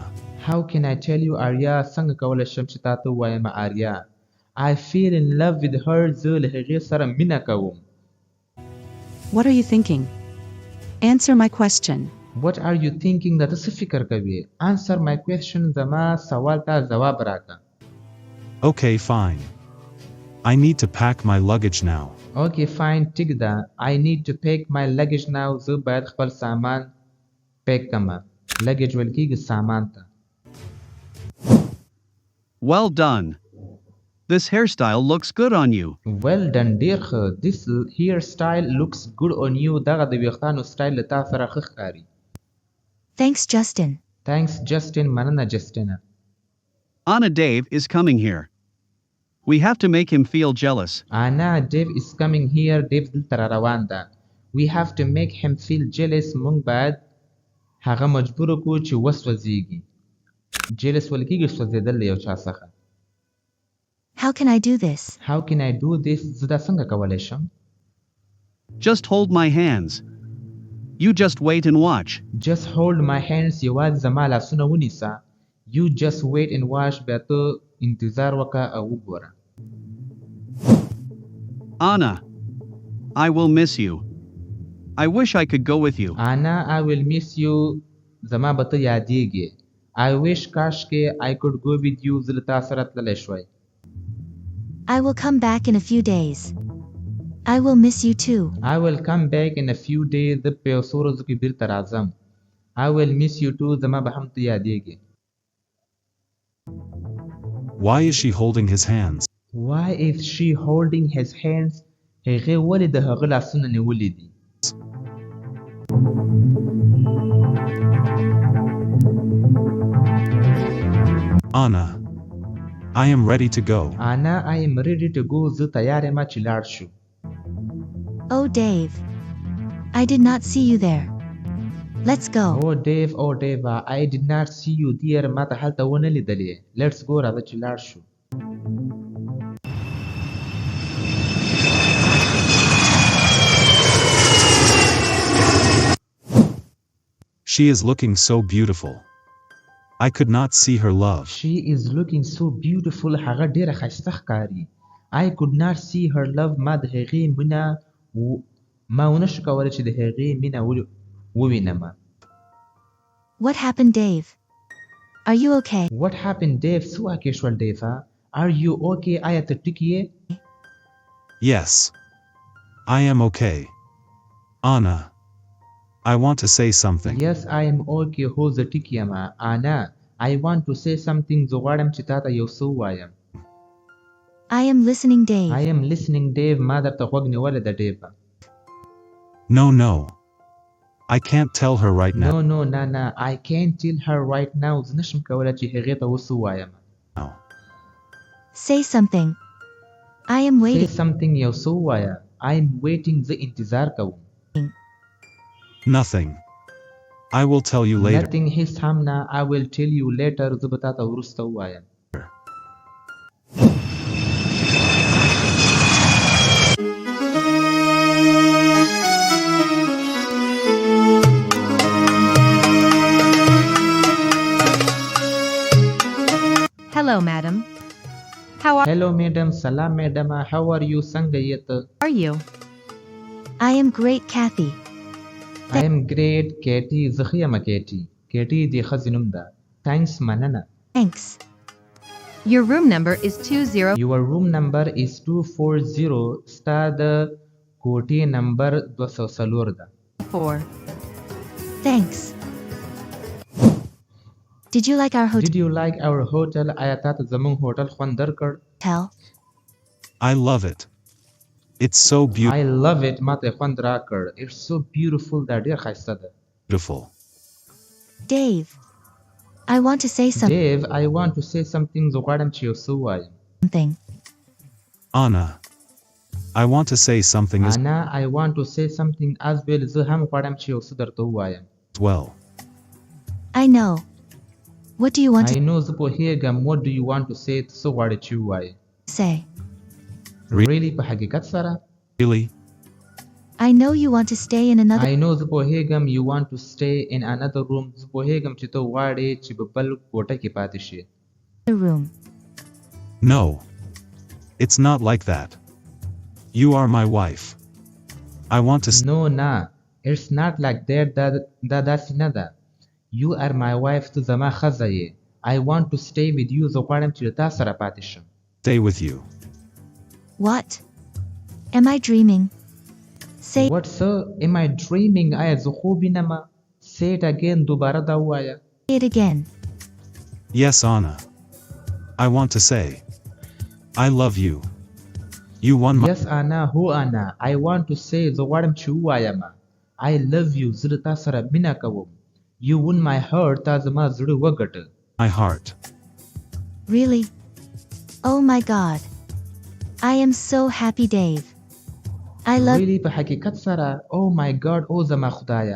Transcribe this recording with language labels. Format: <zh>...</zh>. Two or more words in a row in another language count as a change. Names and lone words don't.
<en>How can I tell you, Arya?</en> <ps>څنګه کولی شم چې تا ته ووایم آریا.</ps> <en>I fell in love with her.</en> <ps>زه له هغې سره مینه کوم.</ps> <en>What are you thinking? Answer my question. What are you thinking?</en> <ps>دا ته څه فکر کوې؟</ps> <en>Answer my question.</en> <ps>زما سوال ته ځواب راکړه.</ps> <en>Okay, fine. I need to pack my luggage now. Okay, fine.</en> <ps>ټیک ده.</ps> <en>I need to pack my luggage now.</en> <ps>زه باید خپل سامان پیک کړم. Luggage ویل کېږي سامان ته.</ps> <en>Well done. This hairstyle looks good on you. Well done.</en> <ps>ډېر ښه.</ps> <en>This hairstyle looks good on you.</en> <ps>دغه د ویښتانو سټایل له تا سره ښه ښکاري.</ps> <en>Thanks, Justin. Thanks, Justin.</en> <ps>مننه جسټینه.</ps> <en>Anna, Dave is coming here. We have to make him feel jealous. Anna, Dave is coming here.</en> <ps>Dave دلته را روان ده.</ps> <en>We have to make him feel jealous.</en> <ps>مونږ باید هغه مجبور کړو چې وسوځېږي. Jealous ویل کېږي سوځېدل له یو چا څخه.</ps> <en>How can I do this? How can I do this?</en> <ps>زه دا څنګه کولی شم؟</ps> <en>Just hold my hands. You just wait and watch. Just hold my hands.</en> <ps>یوازې زما لاسونه ونیسه.</ps> <en>You just wait and watch.</en> <ps>بیا ته انتظار وکړه او وګوره.</ps> <en>Anna. I will miss you. I wish I could go with you.</en> <ps>انا</ps> <en>I will miss you</en> <ps>زما به ته یادېږي.</ps> <en>I wish کاشکې I could go with you</en> <ps>زه له تا سره تللی شوی.</ps> <en>I will come back in a few days. I will miss you too. I will come back in a few days</en> <ps>زه په یو څو ورځو کې بیرته راځم.</ps> <en>I will miss you too</en> <ps>زما به هم ته یادېږي.</ps> <en>Why is she holding his hands? Why is she holding his hands?</en> <ps>هغې ولې د هغه لاسونه نیولي دي؟</ps> <en>Anna. I am ready to go. Anna, I am ready to go.</en> <ps>زه تیار یم چې لاړ شو.</ps> <en>Oh, Dave. I did not see you there. Let's go. Oh, Dave, I did not see you there.</en> <ps>ما ته هلته ونه لیدلې.</ps> <en>Let's go.</en> <ps>راځه چې لاړ شو.</ps> <en>She is looking so beautiful. I could not see her love. She is looking so beautiful.</en> <ps>هغه ډیره ښایسته ښکاري.</ps> <en>I could not see her love.</en> <ps>ما د هغې مینه ما ونه شو کولی چې د هغې مینه ووینم.</ps> <en>What happened, Dave? Are you okay? What happened, Dave?</en> <ps>څه واقع شول ډیفه؟</ps> <en>Are you okay?</en> <ps>آیا ته ټیک یې؟</ps> <en>Yes. I am okay. Anna. I want to say something. Yes, I am okay.</en> <ps>هو زه ټیک یم.</ps> <en>Anna, I want to say something.</en> <ps>زه غواړم چې تا ته یو څه ووایم.</ps> <en>I am listening, Dave. I am listening, Dave.</en> <ps>ما درته غوږ نیولی ده ډیفه.</ps> <en>No. I can't tell her right now. No, I can't tell her right now.</en> <ps>زه نشم کولی چې هغې ته اوس ووایم.</ps> <en>Say something. I am Say waiting. something.</en> <ps>یو څه ووایه.</ps> <en>I am waiting.</en> <ps>زه انتظار کوم.</ps> <en>Nothing. I will tell you later. Nothing.</en> <ps>هیڅ هم نه.</ps> <en>I will tell you later.</en> <ps>زه به تا ته وروسته ووایم.</ps> <en>Hello, madam. How Hello, madam. سلام madam. How are you?</en> <ps>څنګه یې ته؟</ps> <en>are you? I am great, Kathy. I am great, Katie.</en> <ps>زه ښه یم Katie. Katie د ښځې نوم ده.</ps> <en>Thanks. مننه. Thanks. Your room number is 20. Your room number is 240.</en> <ps>ستا د کوټې نمبر 204 ده.</ps> <en>Thanks. Did you like our Did you like our hotel?</en> <ps>آیا تا ته زموږ هوټل خوند درکړ؟</ps> <en>hotel? I love it. It's so I love it.</en> <ps>ما ته خوند راکړ.</ps> <en>It's so beautiful.</en> <ps>دا ډېر ښایسته ده.</ps> <en>beautiful. Dave. I want to say Dave, I want to say something.</en> <ps>زه غواړم چې یو څه ووایم.</ps> <en>something. Anna. I want to say something as Anna, I want to say something as well.</en> <ps>زه هم غواړم چې یو څه درته ووایم.</ps> <en>well. I know. What do you want I know.</en> <ps>زه پوهیږم.</ps> <en>What do you want to say?</en> <ps>څه غواړې چې ووایې؟</ps> <en>to say?</en> <ps>Really په حقیقت سره؟</ps> <en>Really? I know you want to stay in another I know.</en> <ps>زه پوهیږم.</ps> <en>You want to stay in another room.</en> <ps>زه پوهیږم چې ته غواړې چې په بل کوټه کې پاتې شې.</ps> <en>room. No. It's not like that. You are my wife. I want to No, it's not like that.</en> <ps>دا داسې نه ده.</ps> <en>You are my wife.</en> <ps>ته زما ښځه یې.</ps> <en>I want to stay with you.</en> <ps>زه غواړم چې له تا سره پاتې شم.</ps> <en>stay with you. What? Am I dreaming? Say What, sir? Am I dreaming?</en> <ps>آیا زه خوب وینم؟</ps> <en>Say it again.</en> <ps>دوباره دا ووایه.</ps> <en>it again. Yes, Anna. I want to say. I love you. You won my Yes, Anna. هو Anna. I want to say.</en> <ps>زه غواړم چې ووایم.</ps> <en>I love you.</en> <ps>زه له تا سره مینه کوم.</ps> <en>You won my heart.</en> <ps>تا زما زړه وګټه.</ps> <en>my heart. Really? Oh my God. I am so happy, Dave. I love Really په حقیقت سره. Oh my God.</en> <ps>او زما خدایا.</ps>